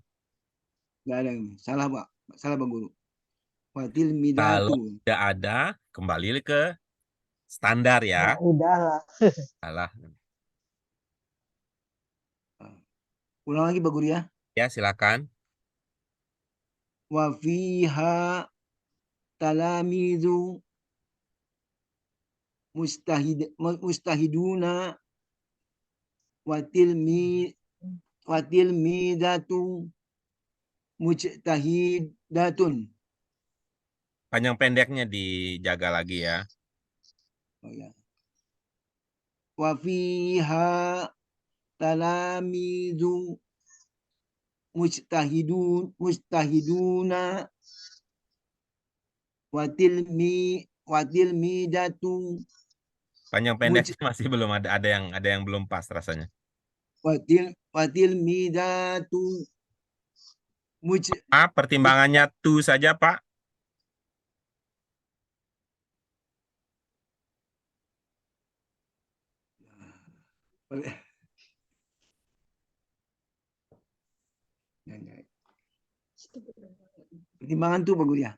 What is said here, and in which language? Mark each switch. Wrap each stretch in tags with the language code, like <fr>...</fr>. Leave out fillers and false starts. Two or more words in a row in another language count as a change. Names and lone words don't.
<id>Nggak ada, salah Pak, salah Pak Guru.</id> <ar>Watil</ar> <id>Kalau</id> <ar>midatu.</ar> <id>tidak ada, kembali ke standar ya. Udahlah. Salah. Ulang lagi Pak Guru ya. Ya, silakan.</id> <ar>وفيها تلاميذ مجتهدون وتلميذة مجتهدة.</ar> <id>Panjang pendeknya dijaga lagi ya. Oh ya.</id> <ar>وفيها تلاميذ مجتهدون وتلميذة</ar> <id>Panjang pendeknya masih belum ada yang belum pas rasanya.</id> <ar>wa tilmidatu</ar> <id>Pertimbangannya tu saja, Pak. Pertimbangan tuh Pak Guru ya.</id>